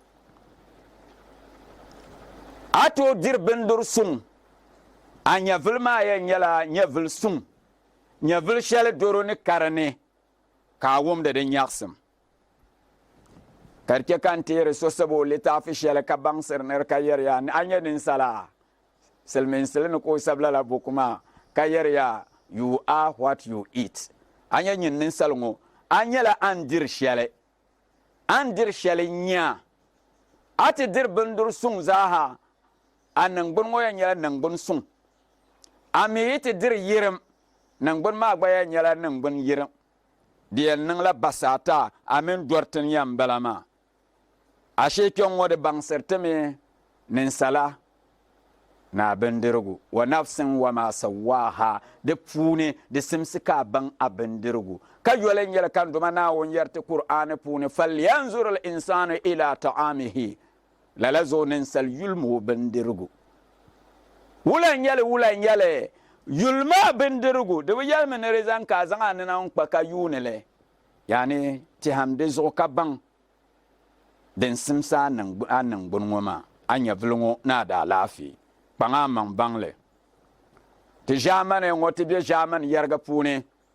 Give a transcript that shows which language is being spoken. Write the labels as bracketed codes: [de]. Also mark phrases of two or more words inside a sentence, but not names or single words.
[dag] a to diri bindiri suŋ a nyɛvili maa yɛn nyɛla nyɛvili suŋ nyɛvili shɛli doro ni karini ka a wumdi di nyɛɣisim ka di chɛ ka n teeri so sabo litaafi shɛli ka baŋsiri ni di ka yɛriya a nyɛ ninsala silimiinsili ni ka o sabi lala buku maa ka yɛriya [en] you are what you eat [dag] a nyɛ nyin ninsali ŋɔ a nyɛla an diri shɛli nyɛ a ti diri bindiri suŋ zaaha a niŋgbuni ŋɔ yɛn nyɛla niŋgbuni suŋ a mi yi ti diri yirim niŋgbuni maa gba yɛn nyɛla niŋgbuni yirim di yɛn niŋla basaata a mini dɔritin yɛn bala maa a shee kpɛŋ ŋɔ di baŋsirtimi ninsala ni a bindirigu wa nafsin wa ma sawaaha di puuni di simsi ka a baŋ a bindirigu ka yɔli nyɛli kan duma Naawuni yɛri ti Kur'ani puuni [ar] فلينظر الإنسان إلى طعامه [dag] lala zo ninsal yulimi o bindirigu wulan nyɛli yulima bindirigu di bi yɛlimi ni di zaŋ ka a zaŋ a nina n kpa ka yuuni li yaani tiham di zuɣu ka baŋ din simsi a niŋgbuni ŋɔ maa a nyɛvili ŋɔ ni a daa laafee kpaŋa a maŋ baŋli ti ʒaamani ŋɔ ti be ʒaamani yɛriga puuni